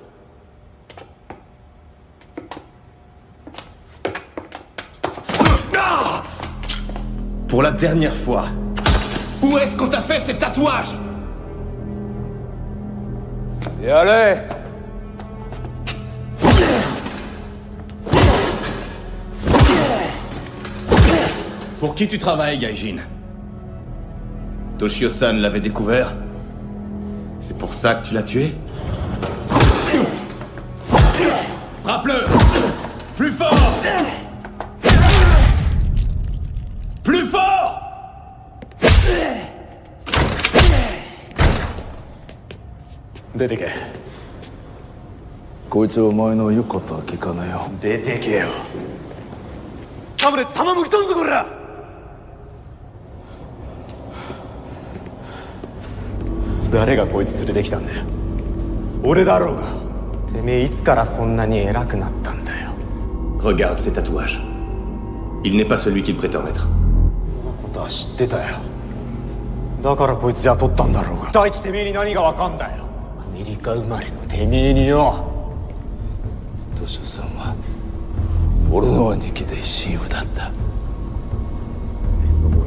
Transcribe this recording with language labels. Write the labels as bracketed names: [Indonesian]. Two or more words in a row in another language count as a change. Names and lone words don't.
[French] Pour la dernière fois. Où est-ce qu'on t'a fait ces tatouages? Et allez! Pour qui tu travailles, Gaijin? Toshio-san l'avait découvert? C'est pour ça que tu l'as tué? Frappe-le! Plus fort! Plus fort! [Japanese] Déteke. こいつはお前の言うことは聞かないよ。出てけよ。サブレット弾向きとんぞこら！誰がこいつ連れてきたんだよ。俺だろうが。てめえいつからそんなに偉くなったんだよ。 [French] Regarde ces tatouages. Il n'est pas celui qu'il prétend être. [Japanese] そんなことは知ってたよ。だからこいつ雇ったんだろうが。第一てめえに何がわかんだよ。アメリカ生まれのてめえによ。トシオさんは俺の兄貴で親友だった。